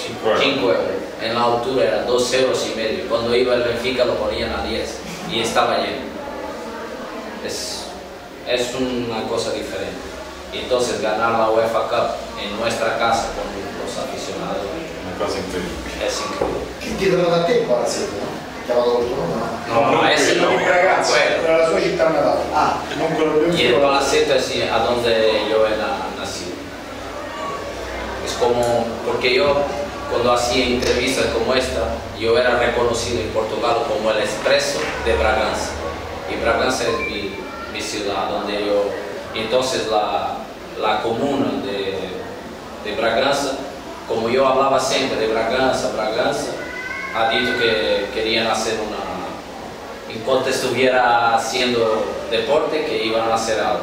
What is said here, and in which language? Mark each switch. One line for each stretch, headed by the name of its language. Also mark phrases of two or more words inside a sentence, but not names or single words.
Spanish: 5 euros. En la altura era 2,5 euros. Cuando iba el Benfica lo ponían a 10 y estaba lleno. Es una cosa diferente. Entonces ganar la UEFA Cup en nuestra casa con los aficionados
Italian: una cosa incredibile.
Spanish: es increíble.
Italian: Che titolo da te il palazzetto, no? Chiamato col tuo nome?
Spanish: No, ese no.
Italian: Ragazzi, era la sua città natale. Non quello
Spanish: Y el palacete es a donde yo he nacido. Es como, porque yo cuando hacía entrevistas como esta, yo era reconocido en Portugal como el Expreso de Bragança. Y Bragança es mi ciudad, donde yo, entonces la comuna de Bragança, como yo hablaba siempre de Bragança, ha dicho que querían hacer en cuanto estuviera haciendo deporte, que iban a hacer algo.